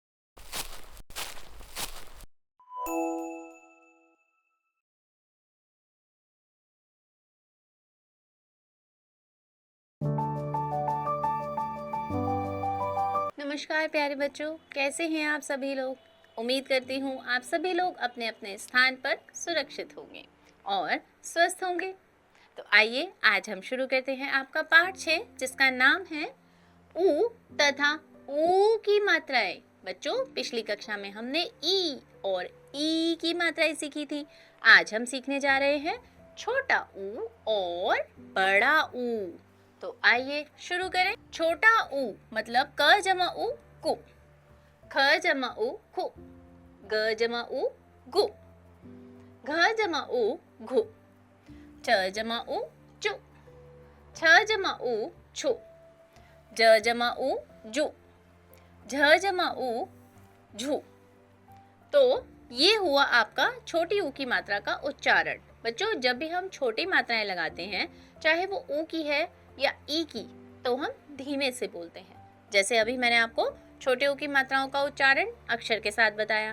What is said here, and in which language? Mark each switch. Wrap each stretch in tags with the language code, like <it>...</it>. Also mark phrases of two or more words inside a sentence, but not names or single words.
<hi>नमस्कार प्यारे बच्चों, कैसे हैं आप सभी लोग। उम्मीद करती हूँ आप सभी लोग अपने अपने स्थान पर सुरक्षित होंगे और स्वस्थ होंगे। तो आइए आज हम शुरू करते हैं आपका पाठ 6, जिसका नाम है ऊ तथा ऊ की मात्राएं। बच्चों, पिछली कक्षा में हमने ई और ई की मात्राएं सीखी थी। आज हम सीखने जा रहे हैं छोटा ऊ और बड़ा ऊ। तो आइए शुरू करें। छोटा ऊ मतलब क जमा ऊ कु, ख जमा ऊ खु, ग जमा ऊ गु, घ जमा ऊ घु, च जमा ऊ चु, छ जमा ऊ छु, ज जमा ऊ जु, झ जमा ऊ झू। तो ये हुआ आपका छोटी ऊ की मात्रा का उच्चारण। बच्चों, जब भी हम छोटी मात्राएं लगाते हैं, चाहे वो ऊ की है या ई की, तो हम धीमे से बोलते हैं। जैसे अभी मैंने आपको छोटे ऊ की मात्राओं का उच्चारण अक्षर के साथ बताया।</hi>